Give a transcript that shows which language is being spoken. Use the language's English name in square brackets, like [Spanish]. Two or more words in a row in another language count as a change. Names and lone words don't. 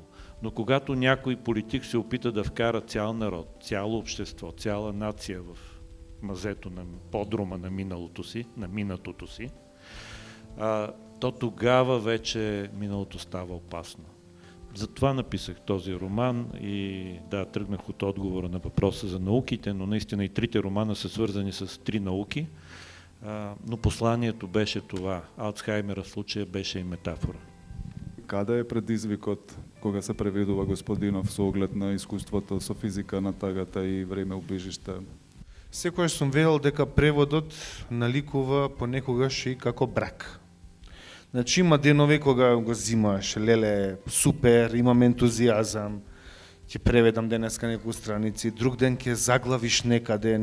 [Bulgarian] Но когато някой политик се опита да вкара цял народ, цяло общество, цяла нация в мазето на подрума на миналото си, [Macedonian] на минатото си, [Bulgarian] то тогава вече миналото става опасно. Затова написах този роман и да, тръгнах от отговора на въпроса за науките, но наистина и трите романа са свързани с три науки, но посланието беше това. Алцхаймера в случая беше и метафора. [Macedonian] Каде е предизвикот кога се преведува Господинов со оглед на искуството со физика на тагата и време убежиште? Секојаш сум велел дека преводот наликува понекогаш и како брак. Значи има денови кога го зимаш, леле, супер, имам ентузијазам, ќе преведам денеска некои страници, друг ден ќе заглавиш некаде,